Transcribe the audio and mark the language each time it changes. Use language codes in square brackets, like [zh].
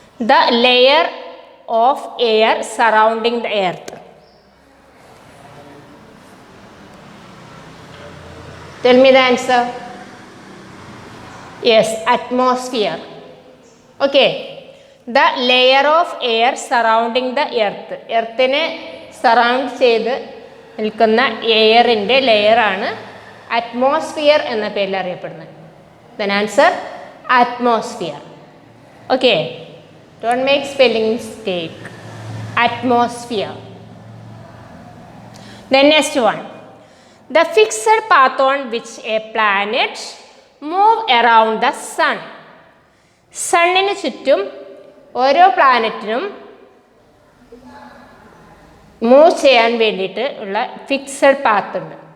[en] The layer of air surrounding the earth. Tell me the answer. Yes, atmosphere. Okay. The layer of air surrounding the earth. [ml] എർത്തിനെ surround ചെയ്ത് നിൽക്കുന്ന എയറിൻ്റെ ലെയറാണ് atmosphere എന്ന പേരിൽ അറിയപ്പെടുന്നത്. [en] Then answer atmosphere. Okay. Don't make spelling mistake. Atmosphere. Then next one. The fixed path on which a planet move around the sun. [ml] സണ്ണിന് ചുറ്റും ഓരോ പ്ലാനറ്റിനും move ചെയ്യാൻ വേണ്ടിയിട്ട് ഉള്ള ഫിക്സഡ് പാത്ത് ഉണ്ട്.